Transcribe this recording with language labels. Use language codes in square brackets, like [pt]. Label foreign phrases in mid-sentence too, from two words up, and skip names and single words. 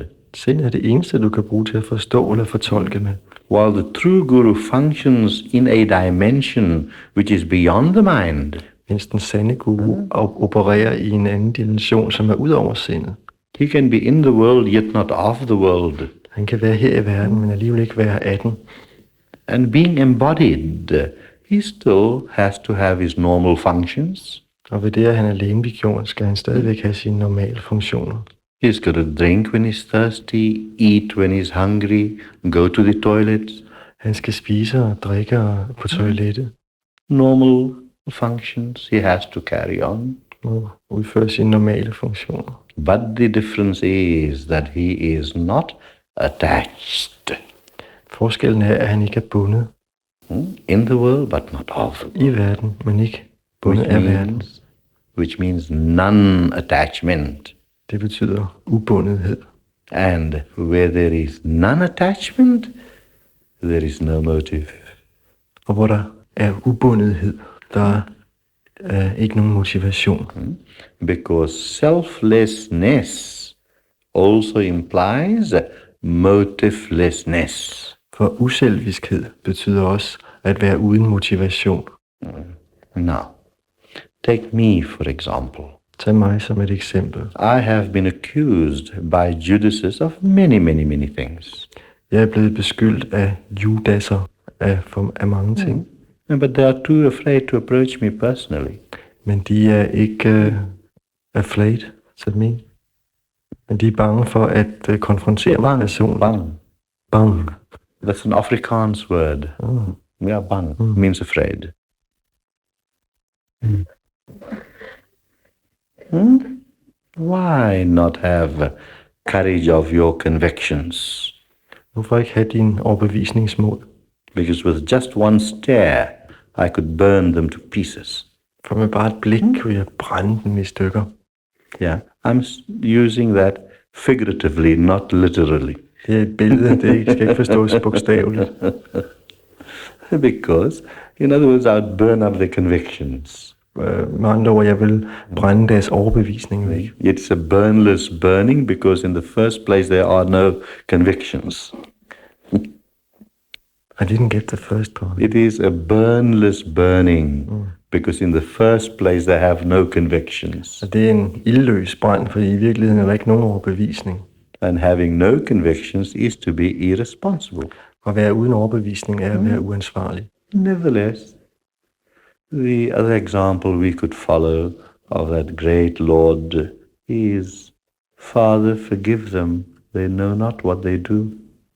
[da] Sind er det eneste, du kan bruge til at forstå eller fortolke med. [en] While the true guru functions in a dimension which is beyond the mind. [da] Mens den sande guru opererer i en anden dimension, som er ud over sindet. [en] He can be in the world yet not of the world. [da] Han kan være her i verden, men alligevel ikke være af den. [en] And being embodied, he still has to have his normal functions. [da] Og ved det, at han er legemliggjort, skal han stadigvæk have sine normale funktioner. [en] He's got to drink when he's thirsty, eat when he's hungry, go to the toilet. [da] Han skal spise og drikke og på toilettet. [en] Normal functions he has to carry on. [da] Og udføre sine normale funktioner. [en] But the difference is that he is not attached. [da] Forskellen er, at han ikke er bundet [en] In the world, but not of the world. [da] i verden, men ikke bundet af verden. [en] Which means non-attachment. [da] Det betyder ubundethed. [en] And where there is non-attachment, there is no motive. [da] Og hvor der er ubundethed, der er ikke nogen motivation. [en] Because selflessness also implies motivelessness. [da] For uselviskhed betyder også at være uden motivation. [en] Now, take me for example. [da] Tag mig som et eksempel. [en] I have been accused by Judases of many things. [da] Jeg er blevet beskyldt af judaser af mange ting. [en] But they are too afraid to approach me personally. [da] Men de er ikke afraid, så det mean? Men de er bange for at konfrontere med personen. [en] Bang. Bang. That's an Afrikaans word. Yeah, bang means afraid. Why not have courage of your convictions? [da] Hvorfor ikke have din overbevisningsmål? [en] Because with just one stare, I could burn them to pieces. [da] For med bare et blik kunne jeg brænde dem i stykker. [en] Yeah, I'm using that figuratively, not literally. [da] Det er et billede, det skal ikke forstås bogstaveligt. [en] Because, in other words, I would burn up the convictions. [da] Med andre ord, jeg vil brænde deres overbevisning væk. [en] It's a burnless burning because in the first place there are no convictions. I didn't get the first part. It is a burnless burning because in the first place they have no convictions. [da] Og det er en ildløs brand, for i virkeligheden er der ikke nogen overbevisning. [en] And having no convictions is to be irresponsible. [da] At være uden overbevisning er at være uansvarlig. [en] Nevertheless, the other example we could follow of that great Lord is, Father, forgive them, they know not what they do.